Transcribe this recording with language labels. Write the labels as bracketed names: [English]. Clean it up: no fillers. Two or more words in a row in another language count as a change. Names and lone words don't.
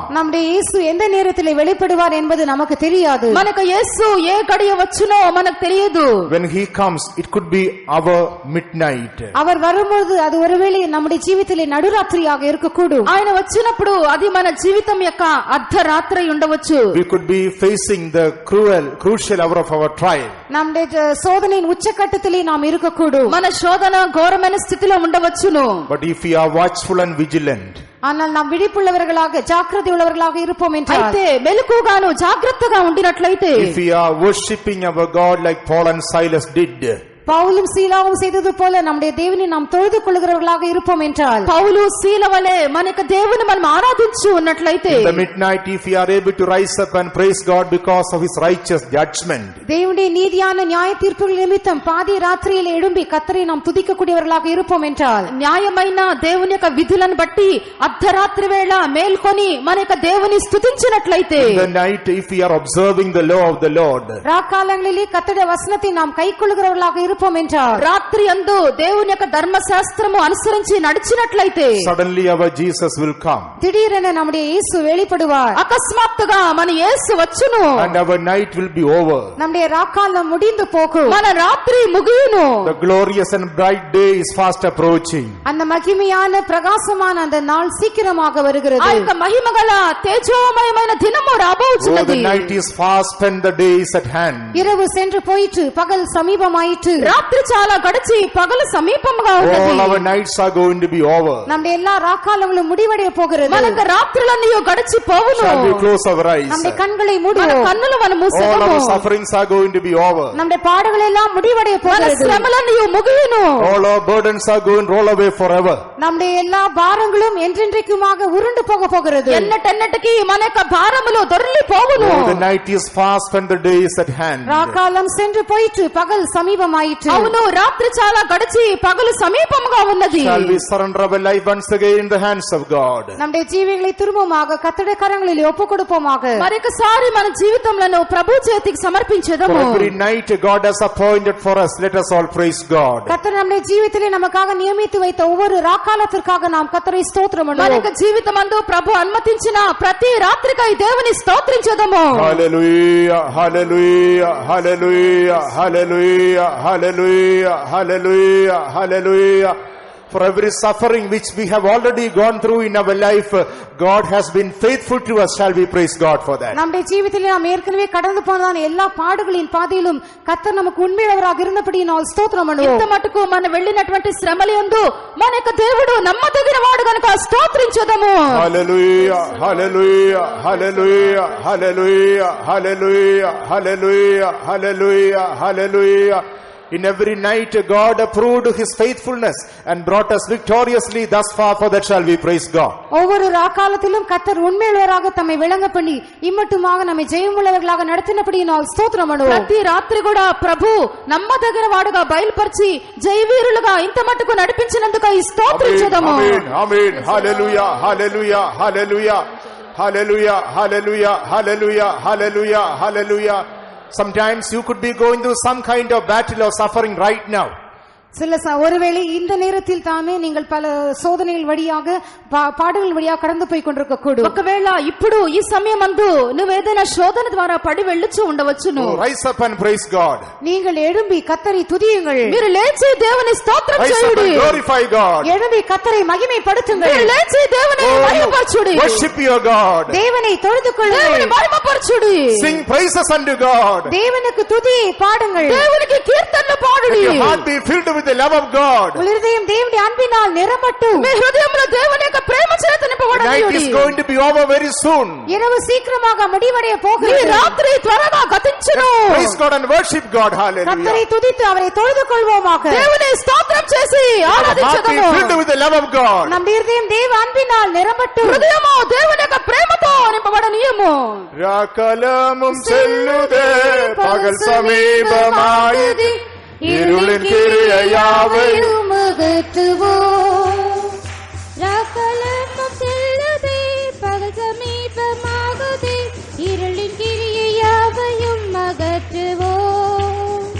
[Tamil] நம்முடைய இயேசு எந்த நேரத்திலே வெளிப்படுவார் என்பது நமக்கு தெரியாது. [Telugu] మనకు యేసు ఏ గడియ వచ్చునో మనకు తెలియదు. [English] When he comes, it could be our midnight. [Tamil] அவர் வரும்போது அது ஒருவேளை நம்முடைய ஜீவிதத்திலே நடுராத்திரியாக இருக்கக்கூடும். [Telugu] ఆయన వచ్చినప్పుడు అది మన జీవితం యొక్క అర్ధరాత్రి ఉండవచ్చు. [English] We could be facing the crucial hour of our trial. [Tamil] நம்முடைய சோதனையின் உச்சகட்டத்திலே நாம் இருக்கக்கூடும். [Telugu] మన శోధన ఘోరమైన స్థితిలో ఉండవచ్చును. [English] But if we are watchful and vigilant, [Tamil] ஆனால் நாம் விழிப்புள்ளவர்களாக ஜாக்கிரதை உள்ளவர்களாக இருப்போம் என்றால், [Telugu] అయితే మెలకుగాను జాగ్రత్తగా ఉండినట్లయితే, [English] if we are worshipping our God like Paul and Silas did, [Tamil] பவுலும் சீலாவும் செய்தது போல நம்முடைய தேவனை நாம் தொழுது கொள்கிறவர்களாக இருப்போம் என்றால், [Telugu] పౌలు శీల వలె మనకు దేవుని మనం ఆరాధించు ఉన్నట్లయితే, [English] in the midnight, if we are able to rise up and praise God because of his righteous judgment, [Tamil] தேவனுடைய நீதியான நியாய தீர்ப்புகள் நிமித்தம் பாதி ராத்திரியில் எழும்பி கர்த்தரை நாம் துதிக்கக்கூடியவர்களாக இருப்போம் என்றால், [Telugu] న్యాయమైన దేవుని యొక్క విధులను బట్టి అర్ధరాత్రి వేళ మేల్కొని మన యొక్క దేవుని స్తుతించినట్లయితే, [English] in the night, if we are observing the law of the Lord, [Tamil] ராக்காலங்களிலே கர்த்தருடைய வசனத்தை நாம் கைக்கொள்கிறவர்களாக இருப்போம் என்றால், [Telugu] రాత్రి యందు దేవుని యొక్క ధర్మశాస్త్రము అనుసరించి నడిచినట్లయితే, [English] suddenly our Jesus will come. [Tamil] திடீரென நம்முடைய இயேசு வெளிப்படுவார். [Telugu] అకస్మాత్తుగా మన యేసు వచ్చును. [English] And our night will be over. [Tamil] நம்முடைய ராக்காலம் முடிந்து போகும். [Telugu] మన రాత్రి ముగియును. [English] The glorious and bright day is fast approaching. [Tamil] அந்த மகிமையான பிரகாசமான அந்த நாள் சீக்கிரமாக [Telugu] ఆ [Tamil] வருகிறது. [Telugu] యొక్క మహిమగల తేజోమయమైన దినము [English] Oh, [Telugu] రాబోచున్నది. [English] the night is fast spent, the day is at hand. [Tamil] இரவு சென்று போயிற்று, பகல் சமீபமாயிற்று. [Telugu] రాత్రి చాలా గడిచి పగలు సమీపంగా ఉన్నది. [English] All our nights are going to be over. [Tamil] நம்முடைய எல்லா ராக்காலங்களும் முடிவடைய போகிறது. [Telugu] మనకు రాత్రులన్నీ గడిచి పోవును. [English] Shall we close our eyes? [Tamil] நம்முடைய கண்களை [Telugu] మన [Tamil] மூடுவோம். [Telugu] కన్నులు మనం [English] All [Telugu] మూసేదము. [English] our sufferings are going to be over. [Tamil] நம்முடைய பாடுகள் எல்லாம் முடிவடைய [Telugu] మన [Tamil] போகிறது. [Telugu] శ్రమలన్నీ ముగియును. [English] All our burdens are going to roll away forever. [Tamil] நம்முடைய எல்லா பாரங்களும் என்றென்றைக்குமாக உருண்டு போக போகிறது. [Telugu] ఎన్నటెన్నటికి మన యొక్క భారములు దొర్లి పోవును. [English] Oh, the night is fast and the day is at hand. [Tamil] ராக்காலம் சென்று போயிற்று, பகல் சமீபமாயிற்று. [Telugu] అవును, రాత్రి చాలా గడిచి పగలు సమీపంగా ఉన్నది. [English] Shall we surrender our life once again in the hands of God? [Tamil] நம்முடைய ஜீவிகளை திரும்பமாக கர்த்தருடைய கரங்களில் ஒப்புக் கொடுப்போமாக. [Telugu] మరొకసారి మన జీవితంలో ప్రభు చేతికి [English] For [Telugu] సమర్పించేదము. [English] every night God has appointed for us, let us all praise God. [Tamil] கர்த்தர் நம்முடைய ஜீவிதத்திலே நமக்காக நியமித்து வைத்த ஒவ்வொரு ராக்காலத்திற்காக நாம் கர்த்தரை ஸ்தோத்திரம் [Telugu] మన [Tamil] பண்ணுவோம். [Telugu] యొక్క జీవితమందు ప్రభు అనుమతించిన ప్రతి రాత్రికై దేవుని స్తోత్రించేదము. [English] Hallelujah, hallelujah, hallelujah, hallelujah, hallelujah, hallelujah, hallelujah. For every suffering which we have already gone through in our life, God has been faithful to us. Shall we praise God for that? [Tamil] நம்முடைய ஜீவிதத்திலே நாம் ஏற்கனவே கடந்து போனதான எல்லா பாடுகளின் பாதையிலும் கர்த்தர் நமக்கு உண்மையுள்ளவராக இருந்தபடி நாம் ஸ்தோத்திரம் [Telugu] ఇంత [Tamil] பண்ணுவோம். [Telugu] మటుకు మనం వెళ్ళినటువంటి శ్రమలందు మన యొక్క దేవుడు నమ్మదగిన వాడు గనుక స్తోత్రించేదము. [English] Hallelujah, hallelujah, hallelujah, hallelujah, hallelujah, hallelujah, hallelujah, hallelujah. In every night God approved his faithfulness and brought us victoriously thus far. For that shall we praise God. [Tamil] ஒவ்வொரு ராக்காலத்திலும் கர்த்தர் உண்மையுள்ளவராக தம்மை விளங்க பண்ணி இம்மட்டுமாக நம்மை ஜெயமுள்ளவர்களாக நடத்தினபடி நாம் ஸ்தோத்திரம் பண்ணுவோம். [Telugu] ప్రతి రాత్రి కూడా ప్రభు నమ్మదగిన వాడుగా బయలుపరిచి జయవీరులుగా ఇంత మటుకు నడిపించినందుకు ఈ స్తోత్రించేదము. [English] Amen, amen, hallelujah, hallelujah, hallelujah, hallelujah, hallelujah, hallelujah, hallelujah, hallelujah. Sometimes you could be going through some kind of battle or suffering right now. [Tamil] ஒருவேளை இந்த நேரத்தில் தாமே நீங்கள் பல சோதனைகள் வழியாக பாடுகள் வழியாக கடந்து போய் கொண்டிருக்கக்கூடும். [Telugu] ఒకవేళ ఇప్పుడు ఈ సమయం అందు నువ్వు ఏదైనా శోధన ద్వారా పడి వెళ్ళుచు ఉండవచ్చును. [English] Rise up and praise God. [Tamil] நீங்கள் எழும்பி கர்த்தரை துதியுங்கள். [Telugu] మీరు లేచి దేవుని స్తోత్రం చేయుడి. [English] Glorify God. [Tamil] எழும்பி கர்த்தரை மகிமைப்படுத்துங்கள். [Telugu] మీరు లేచి దేవుని మహిమపరచుడి. [English] Worship your God. [Tamil] தேவனை தொழுது கொள்ளுங்கள். [Telugu] దేవుని మహిమపరచుడి. [English] Sing praises unto God. [Tamil] தேவனுக்கு துதியை பாடுங்கள். [Telugu] దేవునికి కీర్తనలు పాడుడి. [English] Your heart be filled with the love of God. [Tamil] உங்கள் இதயம் தேவனுடைய அன்பினால் நிரம்பட்டும். [Telugu] మీ హృదయంలో దేవుని యొక్క ప్రేమ చేత నింపబడనియుడి. [English] Night is going to be over very soon. [Tamil] இரவு சீக்கிரமாக முடிவடைய போகிறது. [Telugu] ఈ రాత్రి త్వరగా గతించును. [English] Praise God and worship God. Hallelujah. [Tamil] கர்த்தரை துதித்து அவரை தொழுது கொள்வோமாக. [Telugu] దేవుని స్తోత్రం చేసి ఆరాధించుదాము. [English] Heart be filled with the love of God. [Tamil] நம் இதயம் தேவ அன்பினால் நிரம்பட்டும். [Telugu] హృదయము దేవుని యొక్క ప్రేమతో నింపబడనియము. [Tamil] ராக்கலமும் செல்லுதே பகல் சமீபமாயுதி இருளின் கிரியையாவையும் அகற்றுவோம். ராக்கலமும் செல்லுதே பகல் சமீபமாகுதே இருளின் கிரியையாவையும் அகற்றுவோம்.